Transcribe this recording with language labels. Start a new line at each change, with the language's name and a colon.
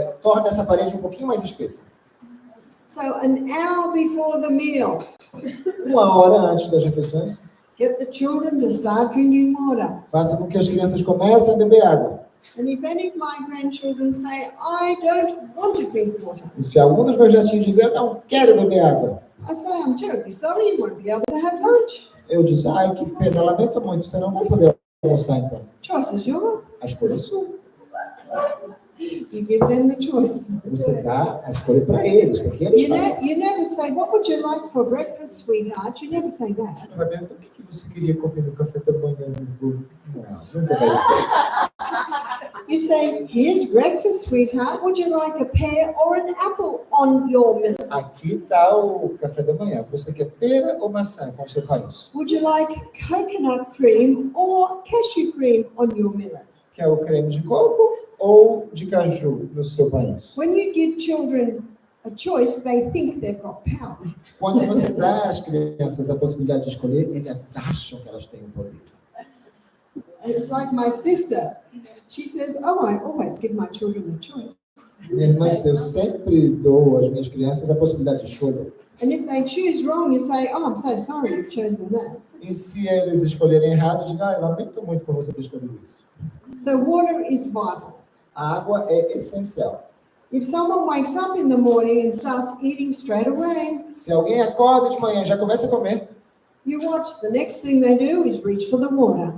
Portuguese: Torna essa parede um pouquinho mais espessa.
English: So an hour before the meal,
Portuguese: 1 hora antes das refeições,
English: get the children to start drinking water.
Portuguese: faça com que as crianças comecem a beber água.
English: And if any of my grandchildren say, I don't want to drink water,
Portuguese: E se algum dos meus netinhos dizer, eu não quero beber água,
English: I say, I'm terribly sorry, you won't be able to have lunch.
Portuguese: eu disse, ai, que pena, lamento muito, você não vai poder almoçar então.
English: Choice is yours.
Portuguese: A escolha é sua.
English: You give them the choice.
Portuguese: Você dá a escolha para eles, porque eles fazem.
English: You never say, what would you like for breakfast, sweetheart? You never say that.
Portuguese: Você não vai perguntar o que você queria comer no café da manhã. Não, nunca vai dizer isso.
English: You say, here's breakfast, sweetheart. Would you like a pear or an apple on your millet?
Portuguese: Aqui está o café da manhã. Você quer pera ou maçã com o seu país?
English: Would you like coconut cream or cashew cream on your millet?
Portuguese: Quer o creme de coco ou de caju no seu país?
English: When you give children a choice, they think they've got power.
Portuguese: Quando você dá às crianças a possibilidade de escolher, elas acham que elas têm o poder.
English: It's like my sister. She says, oh, I always give my children a choice.
Portuguese: Minha irmã diz, eu sempre dou às minhas crianças a possibilidade de escolha.
English: And if they choose wrong, you say, oh, I'm so sorry you've chosen that.
Portuguese: E se eles escolherem errado, diga, eu lamento muito por você ter escolhido isso.
English: So water is vital.
Portuguese: A água é essencial.
English: If someone wakes up in the morning and starts eating straight away,
Portuguese: Se alguém acorda de manhã e já começa a comer,
English: you watch, the next thing they do is reach for the water.